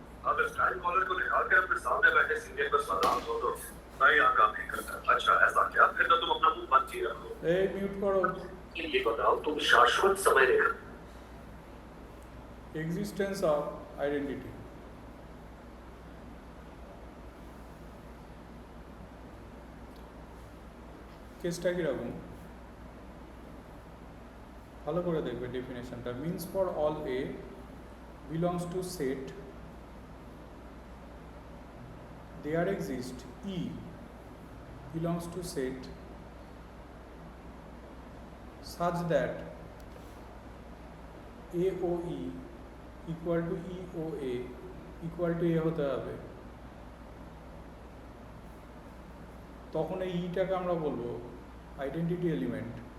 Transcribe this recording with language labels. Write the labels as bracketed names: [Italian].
[Hindi] अगर style collar को निकाल के अपने सामने बैठे सीनियर पर सलाम दो तो मैं यहाँ काम नहीं करता। अच्छा ऐसा क्या, फिर तो तुम अपना मुंह बंद ही रखो। [Bangla] এই মিউট করো। [Hindi] ये बताओ तुम शाश्वत समय रेखा [Bangla] এক্সিস্টেন্স অফ আইডেন্টিটি, কেসটা কীরকম ভালো করে দেখবে ডেফিনেশনটা। [English] means for all A belongs to set there exist E belongs to set such that A O E equal to E O A equal to A [Bangla] হতে হবে, তখন এই ইটাকে আমরা বলবো [English] Identity element.